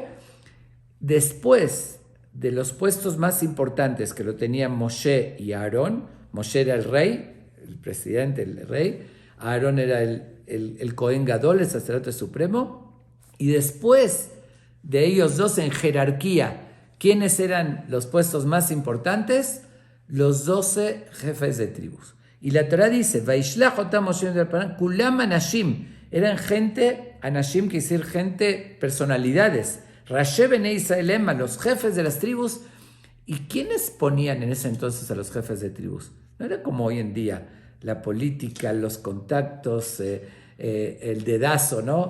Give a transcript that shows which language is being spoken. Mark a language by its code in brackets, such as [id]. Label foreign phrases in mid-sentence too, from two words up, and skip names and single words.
[es] Después de los puestos más importantes que lo tenían Moshe y Aarón, Moshe era el rey, el presidente, el rey, Aarón era el Cohen Gadol, el sacerdote supremo, y después de ellos dos en jerarquía, ¿quiénes eran los puestos más importantes? Los 12 jefes de tribus. Y la Torah dice, [he] וישלח אותם משה כולם אנשים, [es] eran gente, anashim quiere decir gente, personalidades, [he] ראשי בני ישראל המה, [es] los jefes de las tribus. ¿Y quiénes ponían en ese entonces a los jefes de tribus? No era como hoy en día, la política, los contactos, el dedazo, ¿no?